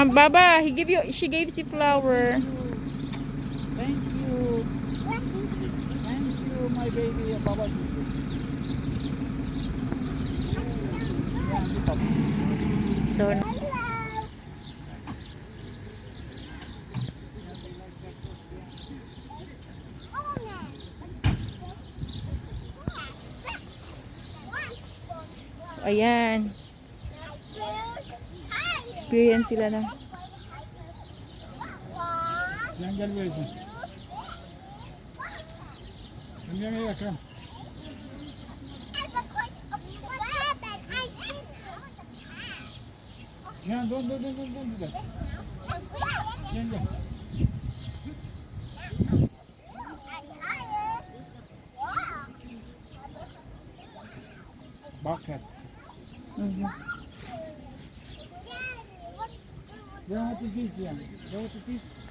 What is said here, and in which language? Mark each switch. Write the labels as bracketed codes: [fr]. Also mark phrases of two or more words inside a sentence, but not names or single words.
[en] Baba, she gave you flower. Thank you. Thank you, my baby. Baba. [tl] So, ayan. Experience sila na. [tr] Gel versin. Gel yakın. Cihan dön. Gel. [en] Bucket. What is this, Cihan? What is this?